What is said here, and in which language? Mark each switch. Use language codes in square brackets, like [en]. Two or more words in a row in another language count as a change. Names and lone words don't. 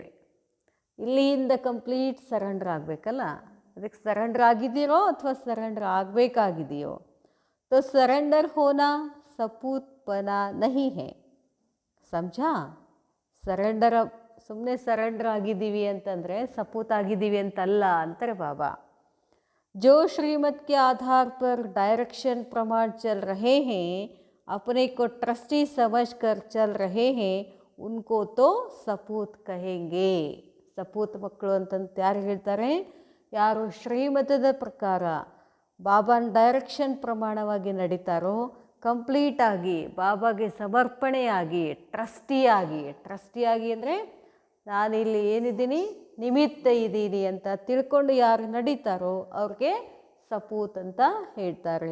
[kn] ಇಲ್ಲಿಂದ [en] complete surrender [kn] ಆಗಬೇಕಲ್ಲ, ಅದಕ್ಕೆ ಸರೆಂಡರ್ ಆಗಿದ್ದೀರೋ ಅಥವಾ ಸರೆಂಡರ್ ಆಗಬೇಕಾಗಿದೆಯೋ. [hi] तो सरेंडर होना सपूत बना नहीं है. समझा. [kn] ಸರೆಂಡರ್ ಸುಮ್ಮನೆ ಸರೆಂಡರ್ ಆಗಿದ್ದೀವಿ ಅಂತಂದರೆ ಸಪೂತ್ ಆಗಿದ್ದೀವಿ ಅಂತಲ್ಲ ಅಂತಾರೆ ಬಾಬಾ. [hi] जो श्रीमत के आधार पर डायरेक्शन प्रमाण चल रहे हैं, अपने को ट्रस्टी समझकर चल रहे हैं, उनको तो सपूत कहेंगे. [kn] ಸಪೂತ್ ಮಕ್ಕಳು ಅಂತಂತ ಯಾರು ಹೇಳ್ತಾರೆ? ಯಾರು ಶ್ರೀಮತದ ಪ್ರಕಾರ ಬಾಬಾನ ಡೈರೆಕ್ಷನ್ ಪ್ರಮಾಣವಾಗಿ ನಡೀತಾರೋ, ಕಂಪ್ಲೀಟಾಗಿ ಬಾಬಾಗೆ ಸಮರ್ಪಣೆಯಾಗಿ, ಟ್ರಸ್ಟಿಯಾಗಿ ಅಂದರೆ ನಾನಿಲ್ಲಿ ಏನಿದ್ದೀನಿ, ನಿಮಿತ್ತ ಇದ್ದೀನಿ ಅಂತ ತಿಳ್ಕೊಂಡು ಯಾರು ನಡೀತಾರೋ ಅವ್ರಿಗೆ ಸಪೂತ್ ಅಂತ ಹೇಳ್ತಾರೆ.